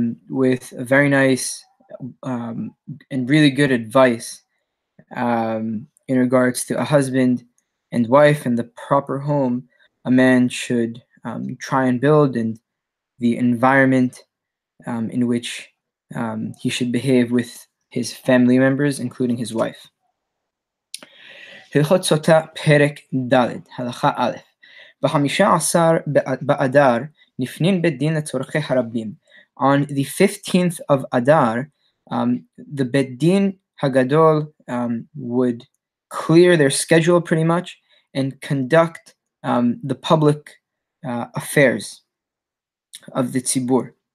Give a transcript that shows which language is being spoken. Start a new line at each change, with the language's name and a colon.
English: with a very nice and really good advice in regards to a husband and wife and the proper home a man should try and build, and the environment in which he should behave with his family members, including his wife.
Hebrew: הלכות סוטה פרק ד' הלכה א' ב-15 באדר נפנין בית דין לצורכי הרבים.
English: On the 15th of Adar, the Bet Din Hagadol would clear their schedule pretty much and conduct the public affairs of the tzibur.